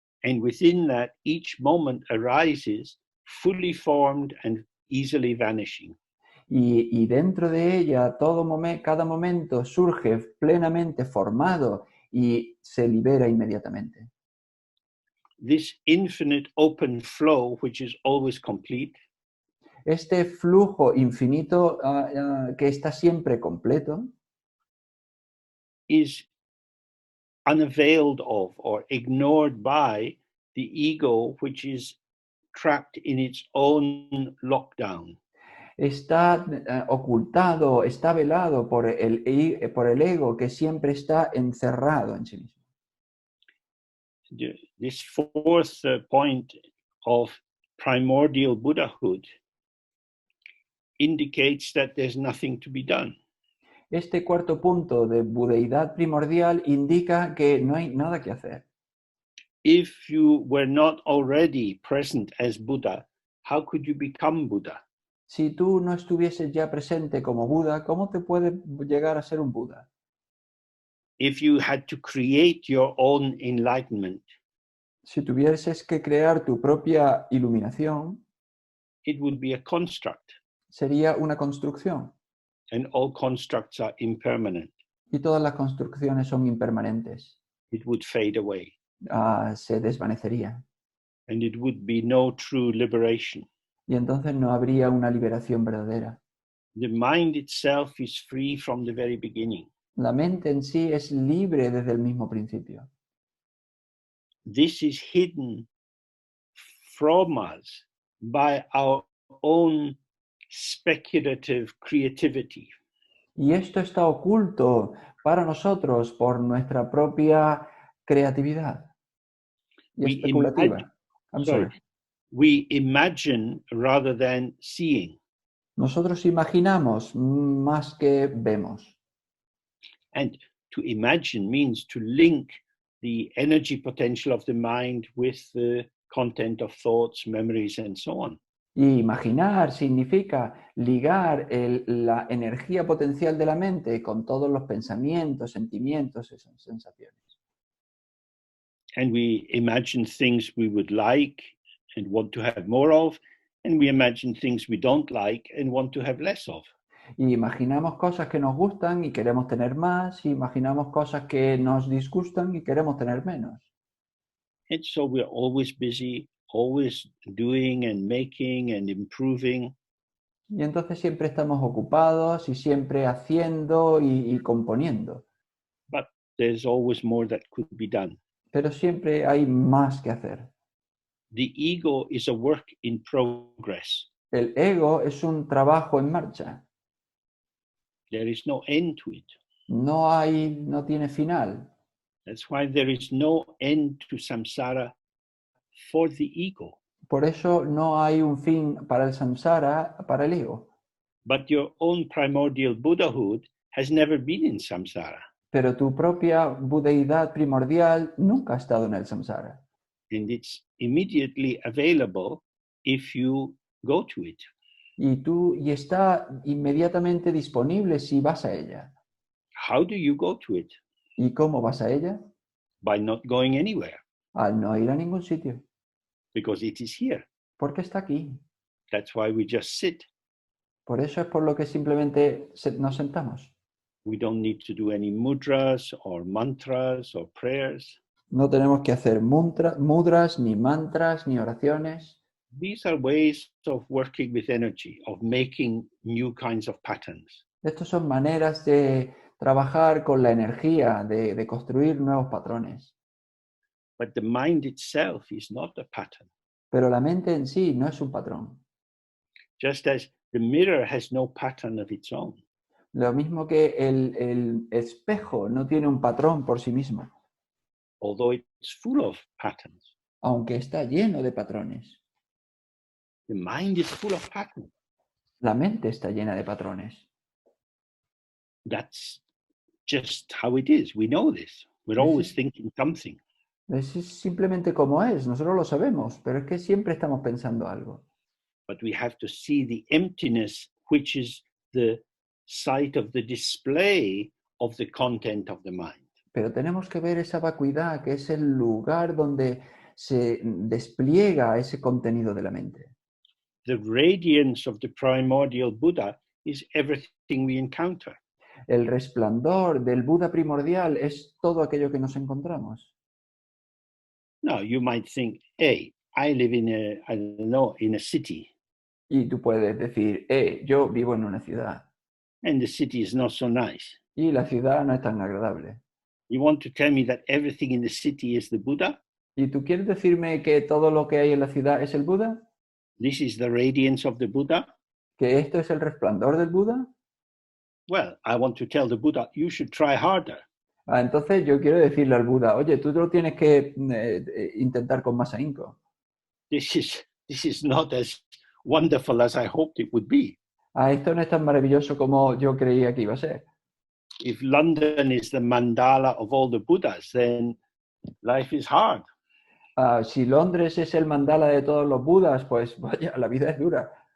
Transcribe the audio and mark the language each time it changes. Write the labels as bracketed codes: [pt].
[en] And within that, each moment arises fully formed and easily vanishing. [es] Y dentro de ella, cada momento surge plenamente formado y se libera inmediatamente. [en] This infinite open flow, which is always complete, [es] Este flujo infinito que está siempre completo, [en] is unavailed of or ignored by the ego, which is trapped in its own lockdown. [es] está ocultado, está velado por el ego que siempre está encerrado en sí mismo. [en] This fourth point of primordial Buddhahood indicates that there's nothing to be done. [es] Este cuarto punto de budeidad primordial indica que no hay nada que hacer. [en] If you were not already present as Buddha, how could you become Buddha? [es] Si tú no estuvieses ya presente como Buda, ¿cómo te puedes llegar a ser un Buda? [en] If you had to create your own enlightenment, [es] Si tuvieses que crear tu propia iluminación, [en] it would be a construct, [es] sería una construcción. [en] and all constructs are impermanent. [es] Y todas las construcciones son impermanentes. [en] It would fade away, [es] Se desvanecería. [en] and it would be no true liberation. [es] Y entonces no habría una liberación verdadera. [en] The mind itself is free from the very beginning. [es] La mente en sí es libre desde el mismo principio. [en] This is hidden from us by our own speculative creativity. [es] Y esto está oculto para nosotros por nuestra propia creatividad y [en] We [es] especulativa. [en] We imagine rather than seeing. [es] Nosotros imaginamos más que vemos. [en] And to imagine means to link the energy potential of the mind with the content of thoughts, memories, and so on. [es] Y imaginar significa ligar la energía potencial de la mente con todos los pensamientos, sentimientos y sensaciones. [en] And we imagine things we would like and want to have more of, and we imagine things we don't like and want to have less of. [es] Y imaginamos cosas que nos gustan y queremos tener más, y imaginamos cosas que nos disgustan y queremos tener menos. [en] And so we're always busy, always doing and making and improving. [es] Y entonces siempre estamos ocupados y siempre haciendo y componiendo. [en] But there's always more that could be done. [es] Pero siempre hay más que hacer. [en] The ego is a work in progress. [es] El ego es un trabajo en marcha. [en] There is no end to it. [es] No tiene final. [en] That's why there is no end to samsara for the ego. [es] Por eso no hay un fin para el samsara, para el ego. [en] But your own primordial Buddhahood has never been in samsara. [es] Pero tu propia budeidad primordial nunca ha estado en el samsara. [en] And it's immediately available if you go to it. [es] Y está inmediatamente disponible si vas a ella. [en] How do you go to it? [es] ¿Y cómo vas a ella? [en] By not going anywhere, [es] Al no ir a ningún sitio. [en] because it is here. [es] Porque está aquí. [en] That's why we just sit. [es] Por eso es por lo que simplemente nos sentamos. [en] We don't need to do any mudras or mantras or prayers. [es] No tenemos que hacer mudras, ni mantras, ni oraciones. [en] These are ways of working with energy, of making new kinds of patterns. [es] Estas son maneras de trabajar con la energía, de construir nuevos patrones. [en] But the mind itself is not a pattern. [es] Pero la mente en sí no es un patrón. [en] Just as the mirror has no pattern of its own. [es] Lo mismo que el espejo no tiene un patrón por sí mismo, [en] Although it's full of patterns. [es] aunque está lleno de patrones. [en] The mind is full of patterns. [es] La mente está llena de patrones. [en] That's just how it is. We know this. We're always thinking something. [es] Es simplemente como es, nosotros lo sabemos, pero es que siempre estamos pensando algo. [en] But we have to see the emptiness, which is the site of the display of the content of the mind. [es] Pero tenemos que ver esa vacuidad, que es el lugar donde se despliega ese contenido de la mente. [en] The radiance of the primordial Buddha is everything we encounter. [es] El resplandor del Buda primordial es todo aquello que nos encontramos. [en] Now, you might think, hey, I live in a city, [es] Y tú puedes decir, yo vivo en una ciudad [en] and the city is not so nice. [es] y la ciudad no es tan agradable. [en] You want to tell me that everything in the city is the Buddha? [es] ¿Y tú quieres decirme que todo lo que hay en la ciudad es el Buda? [en] This is the radiance of the Buddha? [es] ¿Que esto es el resplandor del Buda? [en] Well, I want to tell the Buddha, you should try harder. [es] Entonces yo quiero decirle al Buda, oye, tú lo tienes que intentar con más ahínco. [en] This is not as wonderful as I hoped it would be. [es] Esto no es tan maravilloso como yo creía que iba a ser. [en] If London is the mandala of all the Buddhas, then life is hard. [es] Si Londres es el mandala de todos los Budas, pues vaya, la vida es dura.